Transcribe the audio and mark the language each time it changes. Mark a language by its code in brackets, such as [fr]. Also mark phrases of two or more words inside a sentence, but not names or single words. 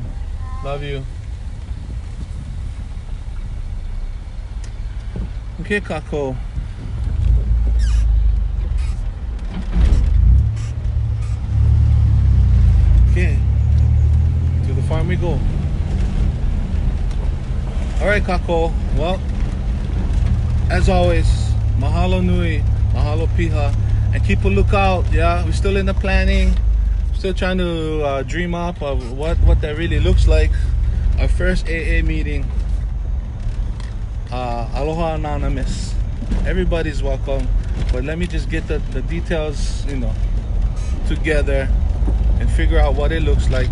[en] Love you. Okay, Kako. Okay. To the farm we go. Alright, Kako. Well, as always, [haw] mahalo nui, mahalo piha. [en] And keep a lookout, yeah? We're still in the planning. Still trying to dream up of what that really looks like. Our first AA meeting. Aloha Anonymous. Everybody's welcome. But let me just get the details, together and figure out what it looks like.